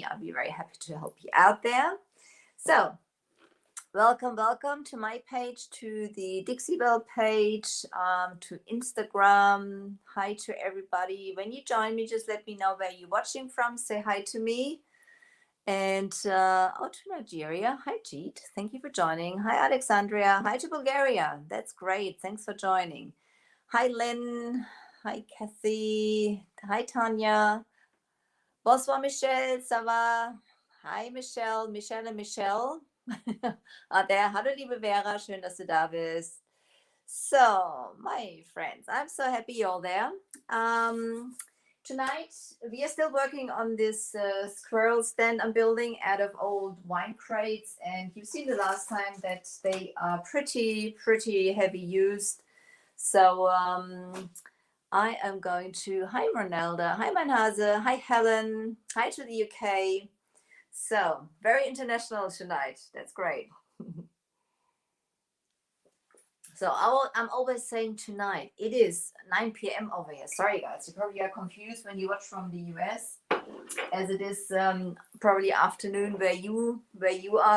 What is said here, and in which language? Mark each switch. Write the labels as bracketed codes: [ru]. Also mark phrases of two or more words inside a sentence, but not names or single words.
[en] I'll be very happy to help you out there. So welcome to my page, to the Dixie Belle page, to Instagram. Hi to everybody. When you join me, just let me know where you're watching from. Say hi to me. And to Nigeria. Hi, Jeet. Thank you for joining. Hi, Alexandria. Hi to Bulgaria. That's great. Thanks for joining. Hi, Lynn. Hi, Kathy. Hi, Tanya. [fr] Bonsoir, Michelle. Ça va? [en] Hi, [de] Michelle. Michelle und Michelle. Hallo, liebe Vera. Schön, dass du da bist. [en] So, my friends, I'm so happy you're there. Tonight, we are still working on this squirrel stand I'm building out of old wine crates. And you've seen the last time that they are pretty heavy used. So I am going to, hi Ronaldo, hi Manhase, hi Helen, hi to the UK. So very international tonight. That's great. So I'm always saying tonight. It is 9 p.m. over here. Sorry guys, you probably are confused when you watch from the US, as it is probably afternoon where you are.